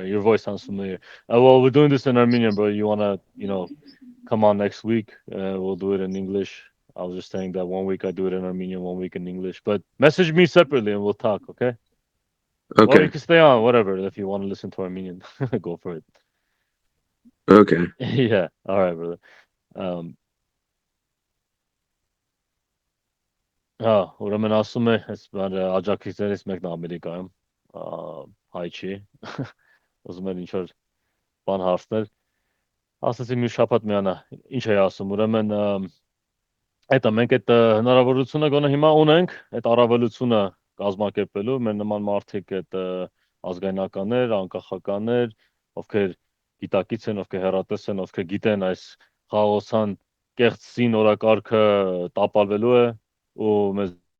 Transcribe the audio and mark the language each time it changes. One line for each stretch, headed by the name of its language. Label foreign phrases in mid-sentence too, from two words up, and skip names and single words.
English: Your voice sounds familiar. Well, we're doing this in Armenian, bro. You wanna, come on next week? We'll do it in English. I was just saying that one week I do it in Armenian, one week in English. But message me separately and we'll talk, okay? Or you Okay. can stay on, whatever. If you want to listen to Armenian, go for it. Okay. Yeah. All right, brother.
Armenian: Um, ուրեմն ասում է, այս բան աջակիցներից մեկն է Ամերիկայում, հայ չի, ուզում էր ինչ որ բան հարցնել, ասացի մի շաբաթ միանա, ինչ է ասում, ուրեմն Այդա մենք այդ հնարավորությունը գոնե հիմա ունենք, այդ առավելությունը կազմակերպելու, մեր նման մարդիկ այդ ազգայնականներ, անկախականներ, ովքեր գիտակից են, ովքեր հեռատես են, ովքեր գիտեն այս խաղաղության կեղծ սին օրակարգը տապալվելու է ու մեզ